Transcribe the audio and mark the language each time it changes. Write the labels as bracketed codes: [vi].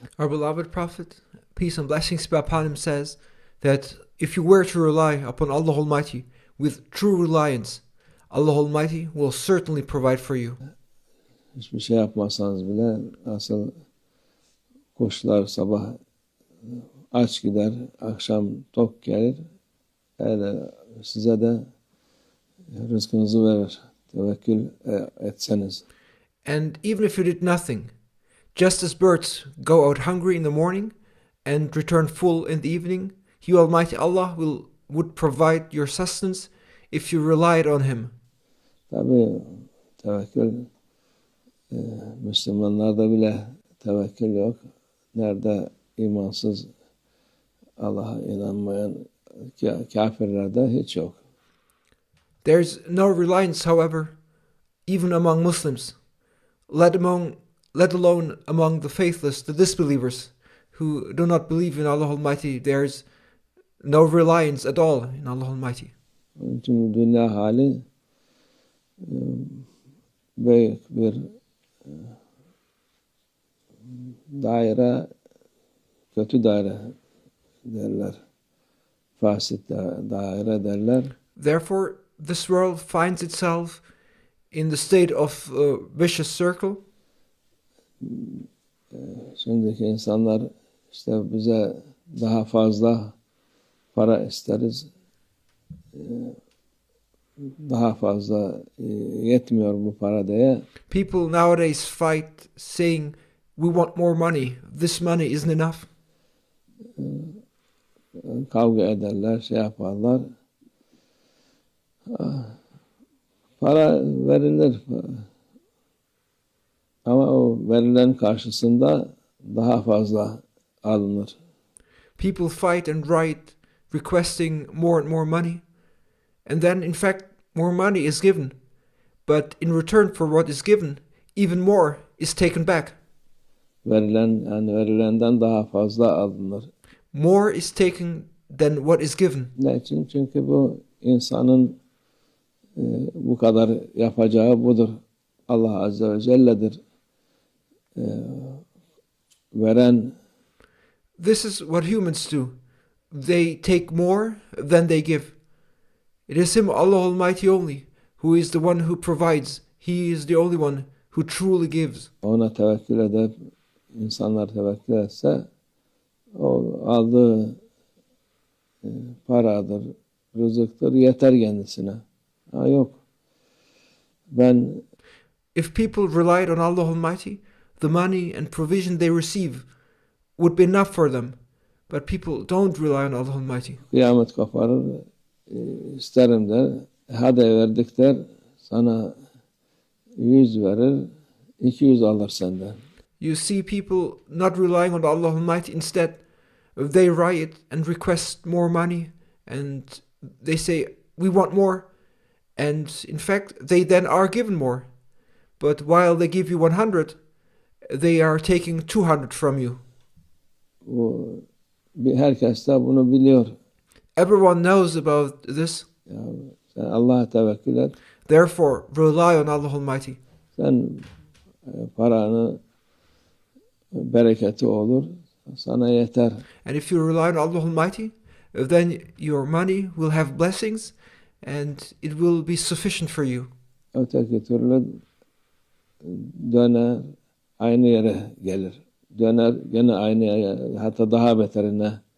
[en] Our beloved Prophet, peace and blessings be upon him, says that if you were to rely upon Allah Almighty with true reliance, Allah Almighty will certainly provide for you. [tr] Hiçbir şey yapmasanız bile asıl kuşlar sabah aç gider, akşam tok gelir. Öyle size de rızkınızı verir. Tevekkül etseniz. [en] And even if you did nothing, just as birds go out hungry in the morning and return full in the evening, He Almighty Allah would provide your sustenance if you relied on Him. [tr] Tabii tevekkül Müslümanlarda bile tevekkül yok. Nerede imansız, Allah'a inanmayan kafirlerde hiç yok. [en] There's no reliance, however, even among Muslims, let alone among the faithless, the disbelievers, who do not believe in Allah Almighty. There's no reliance at all in Allah Almighty. [tr] Onun için dünya hali büyük bir daire, kötü daire derler. Fasit daire derler. [en] Therefore, this world finds itself in the state of a vicious circle. [tr] Şimdiki insanlar işte bize daha fazla para isteriz. Daha fazla yetmiyor bu para diye. [en] People nowadays fight saying, we want more money. This money isn't enough. [tr] Kavga ederler, şey yaparlar. Para verilir. Ama o verilen karşısında daha fazla alınır. [en] People fight and write requesting more and more money. And then, in fact, more money is given. But in return for what is given, even more is taken back. [tr] Verilenden daha fazla alınır. [en] More is taken than what is given. [tr] Ne için? Çünkü bu insanın bu kadar yapacağı budur. Allah Azze ve Celle'dir. Veren. [en] This is what humans do. They take more than they give. It is Him, Allah Almighty only, who is the one who provides. He is the only one who truly gives. [tr] Ona tevekkül edip insanlar tevekkül etse o aldığı paradır, rızıktır, yeter kendisine. Ha yok. [en] If people relied on Allah Almighty, the money and provision they receive would be enough for them. But people don't rely on Allah Almighty. [tr] Kıyamet koparır, isterim der, hadi verdik der, sana 100 verir, 200 alır senden. [en] You see people not relying on Allah Almighty. Instead, they riot and request more money, and they say, we want more. And in fact, they then are given more. But while they give you 100, they are taking 200 from you. [tr] Herkes de bunu biliyor. [en] Everyone knows about this. [tr] Ya, sen Allah'a tevekkül et. [en] Therefore, rely on Allah Almighty. [tr] Sen paranı bereketi olur, sana yeter. [en] And if you rely on Allah Almighty, then your money will have blessings and it will be sufficient for you. [tr] Öteki türlü döner, aynı yere gelir. Döner, gene aynı yere, hatta daha beterine.